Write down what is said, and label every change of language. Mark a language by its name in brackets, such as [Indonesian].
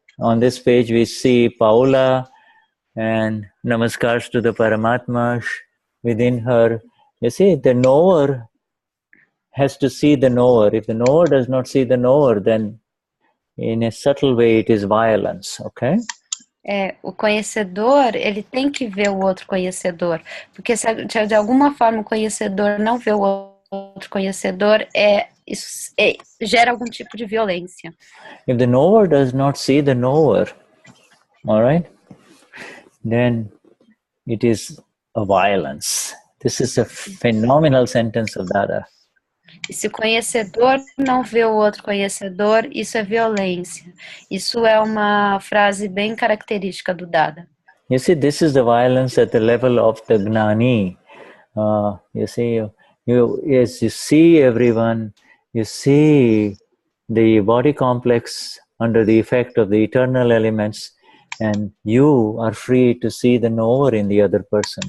[English] On this page we see Paula and namaskars to the Paramatma within her. You see, the knower has to see the knower. If the knower does not see the knower, then in a subtle way it is violence, okay? [Portuguese] O conhecedor, ele tem que ver o outro conhecedor, porque se de alguma forma o conhecedor não vê o outro conhecedor, isso gera algum tipo de violência. [English] If the knower does not see the knower, all right, then it is a violence. This is a phenomenal sentence of Dada. [Portuguese] E se o conhecedor não vê o outro conhecedor, isso é violência. Isso é uma frase bem característica do Dada. [English] You see, this is the violence at the level of the Gnani. You see, as you see everyone, you see the body complex under the effect of the eternal elements, and you are free to see the knower in the other person.